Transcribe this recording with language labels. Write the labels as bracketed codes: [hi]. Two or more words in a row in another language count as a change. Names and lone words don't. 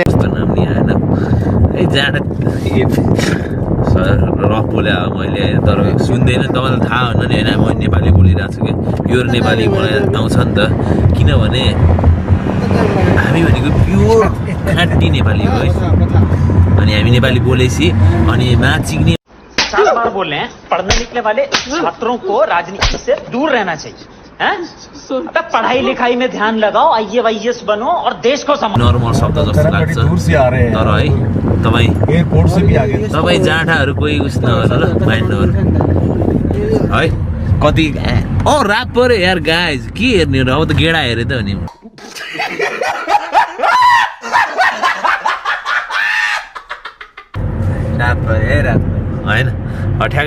[ne] कस्तो नाम नि आएन है जाँड रफ बोले अब मैले तर सुन्दैन तपाईँलाई थाहा हुन्न नि होइन म नेपाली बोलिरहेको छु कि प्योर नेपाली मलाई आउँछ नि त किनभने हामी भनेको प्योर खाँटी नेपाली हो है अनि हामी नेपाली बोलेपछि अनि माचिक्ने [hi] 4 बार बोल रहे हैं पढ़ने निकले वाले छात्रों को राजनीति से दूर रहना चाहिए हैं? अबे पढ़ाई लिखाई में ध्यान लगाओ IAS बनो और देश को संभालो [ne] नर्मल शब्द जस्तो लाग्छ [hi] दूर से आ रहे हैं [ne] तर है तपाईँ [hi] एयरपोर्ट से भी आ गए [ne] तपाईँ जाँठाहरू कोही उस नगर्नु ल माइन्ड नगर्नु है कति रात पऱ्यो यार गाइज के हेर्ने हो अब त गेडा हेरे त हो नि होइन ठ्याक